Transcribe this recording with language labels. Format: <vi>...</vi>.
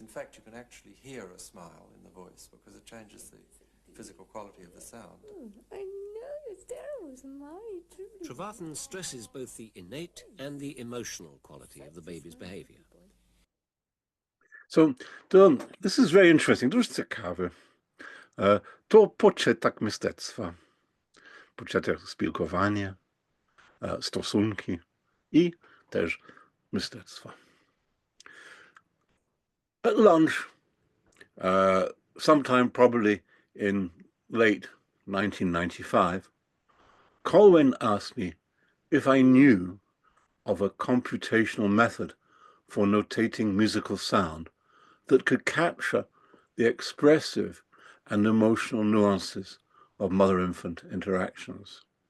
<en>In fact, you can actually hear a smile in the voice because it changes the physical quality of the sound. I know, it's terrible. It's my truly. Trevathan stresses both the innate and the emotional quality of the baby's behaviour. So, this is very interesting.</en> <uk>Дуже цікаве. То початок мистецтва, початок спілкування, стосунки і теж мистецтва.</uk> <en>At lunch, sometime probably in late 1995, Colwyn asked me if I knew of a computational method for notating musical sound that could capture the expressive and emotional nuances of mother-infant interactions.</en>